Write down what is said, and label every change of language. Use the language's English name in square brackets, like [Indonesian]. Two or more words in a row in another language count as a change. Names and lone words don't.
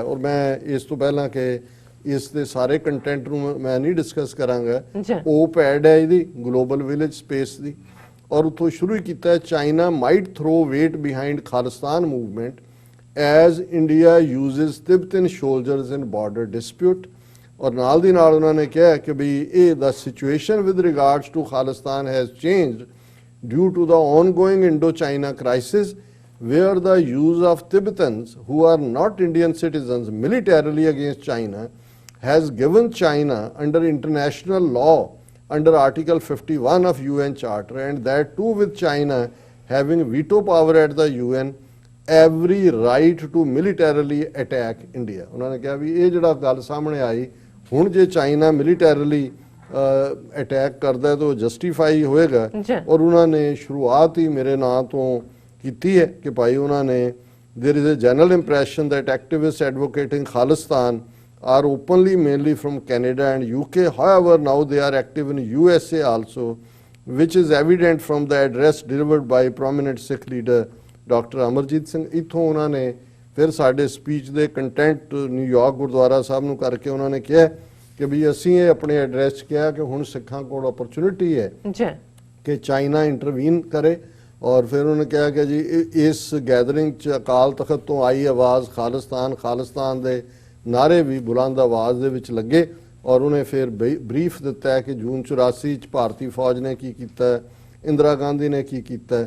[Punjabi] ਔਰ ਮੈਂ ਇਸ ਤੋਂ ਪਹਿਲਾਂ ਕਿ ਇਸ ਦੇ ਸਾਰੇ ਕੰਟੈਂਟ ਨੂੰ ਮੈਂ ਨਹੀਂ ਡਿਸਕਸ ਕਰਾਂਗਾ, ਉਹ ਪੈਡ ਹੈ ਇਹਦੀ ਗਲੋਬਲ ਵਿਲੇਜ ਸਪੇਸ ਦੀ ਔਰ ਉੱਥੋਂ ਸ਼ੁਰੂ ਹੀ ਕੀਤਾ ਹੈ, [English] China might throw weight behind Khalistan movement as India uses Tibetan soldiers in border dispute. [Punjabi] ਔਰ ਨਾਲ ਦੀ ਨਾਲ ਉਹਨਾਂ ਨੇ ਕਿਹਾ ਕਿ ਵੀ ਇਹ ਦਾ [English] situation with regards to Khalistan has changed due to the ongoing Indo-China crisis where the use of Tibetans who are not Indian citizens militarily against China has given China under international law under Article 51 of UN Charter, and that too with China having veto power at the UN, every right to militarily attack India। [Punjabi] ਉਹਨਾਂ ਨੇ ਕਿਹਾ ਵੀ ਇਹ ਜਿਹੜਾ ਗੱਲ ਸਾਹਮਣੇ ਆਈ, ਹੁਣ ਜੇ ਚਾਈਨਾ [English] militarily attack [Punjabi] ਕਰਦਾ ਤਾਂ ਉਹ ਜਸਟੀਫਾਈ ਹੋਏਗਾ। ਔਰ ਉਹਨਾਂ ਨੇ ਸ਼ੁਰੂਆਤ ਹੀ ਮੇਰੇ ਨਾਂ ਤੋਂ ਕੀਤੀ ਹੈ ਕਿ ਭਾਈ ਉਹਨਾਂ ਨੇ [English] there is a general impression that activists advocating Khalistan are openly mainly from Canada and UK. However, now they are active in USA also, which is evident from the address delivered by prominent Sikh leader Dr. Amarjit Singh। [Punjabi] ਇੱਥੋਂ ਉਹਨਾਂ ਨੇ ਫਿਰ ਸਾਡੇ ਸਪੀਚ ਦੇ ਕੰਟੈਂਟ ਨਿਊਯਾਰਕ ਗੁਰਦੁਆਰਾ ਸਾਹਿਬ ਨੂੰ ਕਰਕੇ ਉਹਨਾਂ ਨੇ ਕਿਹਾ ਕਿ ਵੀ ਅਸੀਂ ਇਹ ਆਪਣੇ ਐਡਰੈਸ 'ਚ ਕਿਹਾ ਕਿ ਹੁਣ ਸਿੱਖਾਂ ਕੋਲ ਓਪਰਚੁਨਿਟੀ ਹੈ ਕਿ ਚਾਈਨਾ ਇੰਟਰਵੀਨ ਕਰੇ। ਔਰ ਫਿਰ ਉਹਨੇ ਕਿਹਾ ਕਿ ਜੀ ਇਸ ਗੈਦਰਿੰਗ 'ਚ ਅਕਾਲ ਤਖਤ ਤੋਂ ਆਈ ਆਵਾਜ਼ ਖਾਲਿਸਤਾਨ ਦੇ ਨਾਰੇ ਵੀ ਬੁਲੰਦ ਆਵਾਜ਼ ਦੇ ਵਿੱਚ ਲੱਗੇ ਔਰ ਉਹਨੇ ਫਿਰ ਬਰੀਫ ਦਿੱਤਾ ਹੈ ਕਿ ਜੂਨ 84 ਚ ਭਾਰਤੀ ਫੌਜ ਨੇ ਕੀ ਕੀਤਾ ਹੈ, ਇੰਦਰਾ ਗਾਂਧੀ ਨੇ ਕੀ ਕੀਤਾ ਹੈ।